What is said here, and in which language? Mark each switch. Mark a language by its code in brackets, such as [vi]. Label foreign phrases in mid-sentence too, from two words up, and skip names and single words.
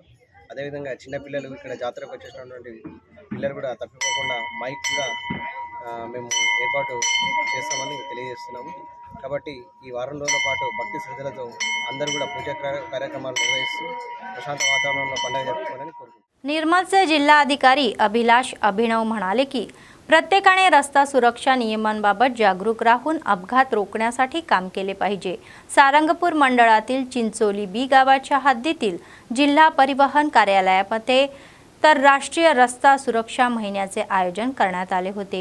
[te] అదేవిధంగా చిన్నపిల్లలు ఇక్కడ జాతరకు వచ్చేసినటువంటి పిల్లలు కూడా తప్పిపోకుండా మైక్ కూడా మేము ఏర్పాటు చేస్తామని తెలియజేస్తున్నాము. కాబట్టి ఈ వారం రోజుల పాటు భక్తి శ్రద్ధలతో అందరూ కూడా పూజా కార్యక్రమాలు నిర్వహిస్తూ ప్రశాంత వాతావరణంలో పండుగ జరుపుకోవాలని కోరుకుంటున్నాం. [mr] निर्मलचे जिल्हाधिकारी अभिलाष अभिनव म्हणाले की प्रत्येकाने रस्ता सुरक्षा नियमांबाबत जागरूक राहून अपघात रोखण्यासाठी काम केले पाहिजे. सारंगपूर मंडळातील चिंचोली बी गावाच्या हद्दीतील जिल्हा परिवहन कार्यालयामध्ये तर राष्ट्रीय रस्ता सुरक्षा महिन्याचे आयोजन करण्यात आले होते.